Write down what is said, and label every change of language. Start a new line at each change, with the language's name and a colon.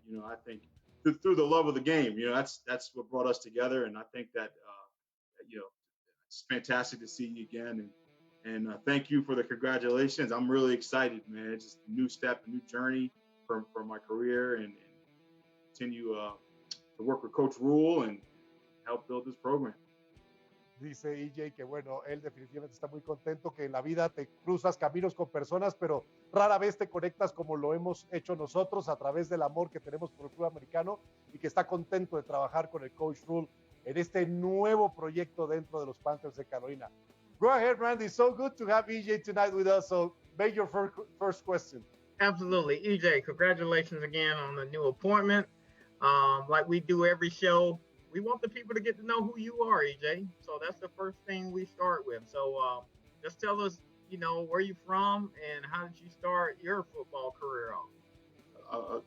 English: You know, I think through the love of the game, you know, that's what brought us together, and I think that it's fantastic to see you again, and thank you for the congratulations. I'm really excited, man. It's just a new step, a new journey for my career, and continue to work with Coach Rhule and help build this program.
Spanish: Dice EJ que bueno, él definitivamente está muy contento, que en la vida te cruzas caminos con personas, pero rara vez te conectas como lo hemos hecho nosotros a través del amor que tenemos por el fútbol americano, y que está contento de trabajar con el Coach Rhule en este nuevo proyecto dentro de los Panthers de Carolina.
English: Go ahead, Randy. So good to have EJ tonight with us. So make your first question. Absolutely. EJ, congratulations again on the new appointment. Like we do every show, we want the people to get to know who you are, EJ. So that's the first thing we start with. So just tell us, where you're from and how did you start your football career off?